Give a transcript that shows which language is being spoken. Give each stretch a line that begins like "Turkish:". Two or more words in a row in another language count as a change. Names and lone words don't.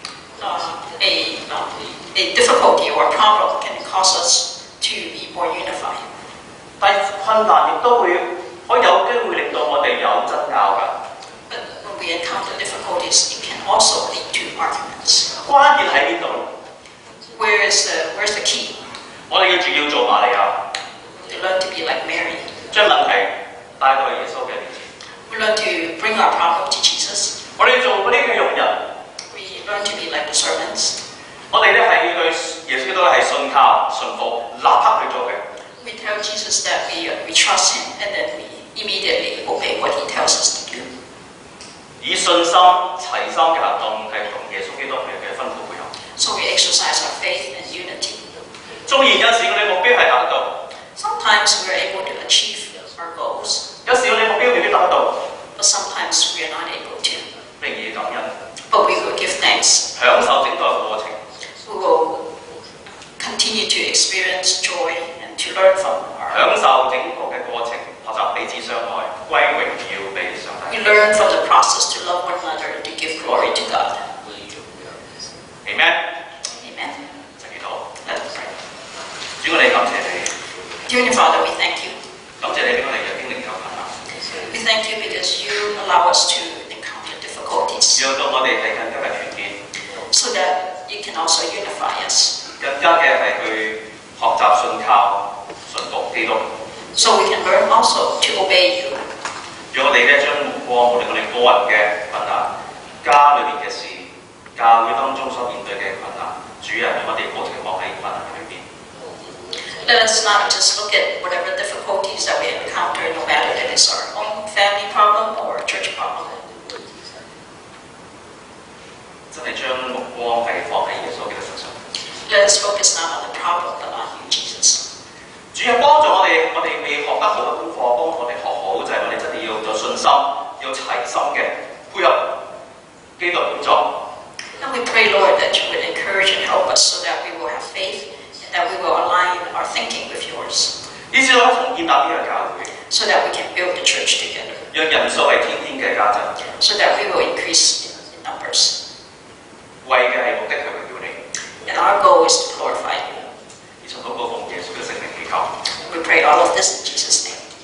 English: A difficulty or a problem can cause us to be more unified.
Cantonese: 但困難亦都會可以有機會令到我哋有爭拗㗎。
English: But when we encounter difficulties, it can also lead to arguments.
Cantonese: 關鍵喺邊度？
English: Where's the key?
Cantonese: 我哋要做瑪利亞，
English: To learn to be like Mary.
Cantonese: 將問題帶到耶穌嘅面前。
English: We learn to bring our problem to Jesus.
Cantonese: 我哋做嗰啲嘅傭人，
English: We learn to be like the servants.
Cantonese: 我哋咧係要對耶穌基督係信靠、信服，立刻去做嘅。
English: We tell Jesus that we trust him and then we immediately obey what he tells us to do.
Cantonese: 以信心齊心嘅行動係同耶穌基督嘅吩咐配合。
English: So we exercise our faith and unity.
Cantonese: 縱然有時我哋目標係達到，
English: Sometimes we're able to achieve our goals,
Cantonese: 有時我哋目標未必達到，
English: but sometimes we're not able to.
Cantonese: 仍然要感恩，
English: But we will give thanks.
Cantonese: 享受整個過程。
English: We will continue to experience joy and to learn from our.
Cantonese: 享受整個嘅過程，學習彼此相愛，歸榮耀俾上帝。
English: We learn from the process to love one another and to give glory to God. Amen。 Amen.
Cantonese: 就祈禱，
English: Let us pray.
Cantonese: 主，我哋感謝你，
English: Dear Father, we thank you.
Cantonese: 感謝你俾我哋嘅經歷有困難，
English: We thank you because you allow us to encounter difficulties
Cantonese: 讓到我哋係更加嘅團結，
English: so that you can also unify us,
Cantonese: 更加嘅係去學習信靠、順服基督。
English: so we can learn also to obey you.
Cantonese: 讓我哋咧將目光，無論我哋個人嘅困難、家裏面嘅事、教會當中所面對嘅困難，主啊，讓我哋冇停放喺困難裏邊。
English: Let us not just look at whatever difficulties that we encounter, no matter that it's our own family problem or a church problem.
Cantonese: 真係將目光係放喺耶穌基督身上。
English: Let us focus not on the problem, but on you, Jesus.
Cantonese: 主啊，幫助我哋未學得好嘅功課，幫我哋學好就係我哋真係要有信心，要齊心嘅配合基督工作。
English: And we pray, Lord, that you would encourage and help us so that we will have faith and that we will align our thinking with yours,
Cantonese: 以至我哋同建立呢個教會，
English: so that we can build the church together,
Cantonese: 讓人數係天天嘅加增，
English: so that we will increase in numbers.
Cantonese: 為嘅係目的係榮耀你。
English: And our goal is to glorify you.
Cantonese: 以從禱告奉耶穌嘅聖名祈求。
English: We pray all of this in Jesus' name.